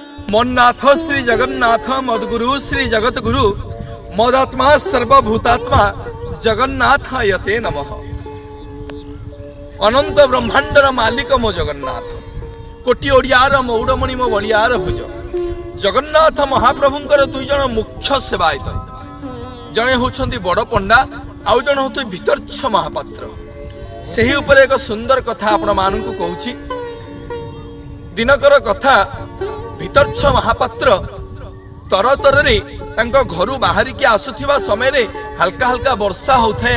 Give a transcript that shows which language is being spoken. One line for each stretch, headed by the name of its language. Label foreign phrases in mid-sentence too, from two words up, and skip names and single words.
Sanskrit: मन्नाथ श्री जगन्नाथ मद्गुरु श्री जगत गुरु मदात्मा सर्वभूतात्मा जगन्नाथ यते नमः।
Odia: ଅନନ୍ତ ବ୍ରହ୍ମାଣ୍ଡର ମାଲିକ ମୋ ଜଗନ୍ନାଥ, କୋଟି ଓଡ଼ିଆର ମଉଡ଼ମଣି ମୋ ବଳିଆର ଭୁଜ। ଜଗନ୍ନାଥ ମହାପ୍ରଭୁଙ୍କର ଦୁଇ ଜଣ ମୁଖ୍ୟ ସେବାୟତ, ଜଣେ ହେଉଛନ୍ତି ବଡ଼ ପଣ୍ଡା ଆଉ ଜଣେ ହେଉଛନ୍ତି ଭିତରଛ ମହାପାତ୍ର। ସେହି ଉପରେ ଏକ ସୁନ୍ଦର କଥା ଆପଣ ମାନଙ୍କୁ କହୁଛି। ଦିନକର କଥା, ଭିତରଛ ମହାପାତ୍ର ତରତରେ ତାଙ୍କ ଘରୁ ବାହାରି କି ଆସୁଥିବା ସମୟରେ ହାଲୁକା ହାଲୁକା ବର୍ଷା ହେଉଥାଏ।